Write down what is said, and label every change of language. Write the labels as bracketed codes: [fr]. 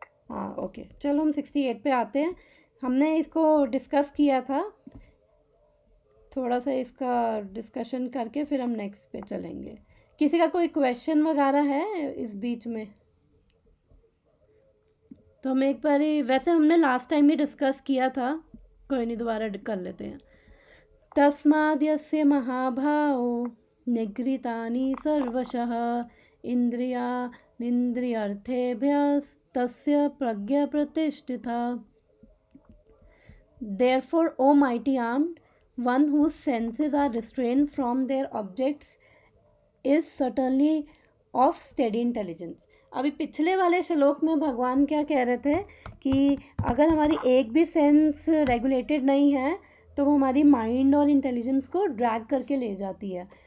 [hi] हाँ ओके, चलो हम 68 पे आते हैं। हमने इसको डिस्कस किया था, थोड़ा सा इसका डिस्कशन करके फिर हम नेक्स्ट पे चलेंगे। किसी का कोई क्वेश्चन वगैरह है इस बीच में? तो हम एक बार ही, वैसे हमने लास्ट टाइम ही डिस्कस किया था, कोई नहीं दोबारा कर लेते हैं। [sa] तस्माद्यस्य महाभावो निगृहीतानि सर्वशः इंद्रियार्थेभ्यस्तस्य प्रज्ञा प्रतिष्ठिता। [en] Therefore, O mighty armed one whose senses are restrained from their objects is certainly of steady intelligence. [hi] अभी पिछले वाले श्लोक में भगवान क्या कह रहे थे कि अगर हमारी एक भी सेंस रेगुलेटेड नहीं है तो वो हमारी माइंड और इंटेलिजेंस को ड्रैग करके ले जाती है।